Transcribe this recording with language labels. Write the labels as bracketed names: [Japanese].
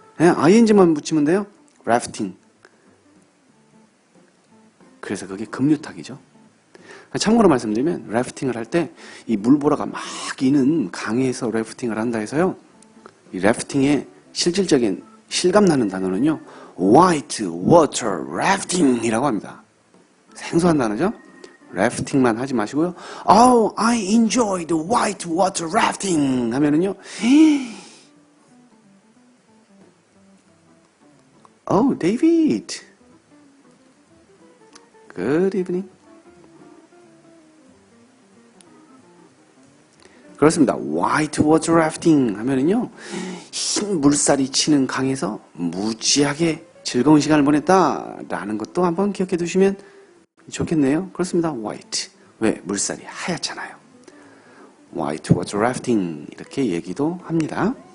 [Korean] 네, ing만 붙이면 돼요. 래프팅. 그래서 그게 급류타기죠. 참고로 말씀드리면 래프팅을 할 때 이 물보라가 막 이는 강에서 래프팅을 한다 해서요. 이 래프팅의 실질적인 실감나는 단어는요. white water rafting이라고 합니다. 생소한 단어죠. 래프팅만 하지 마시고요. [English] Oh, I enjoy the white water rafting [Korean] 하면은요. [English] Oh, David. Good evening. [Korean] 그렇습니다. white water rafting 하면은요. 흰 물살이 치는 강에서 무지하게 즐거운 시간을 보냈다라는 것도 한번 기억해 두시면 좋겠네요. 그렇습니다. white. 왜? 물살이 하얗잖아요. white water rafting 이렇게 얘기도 합니다.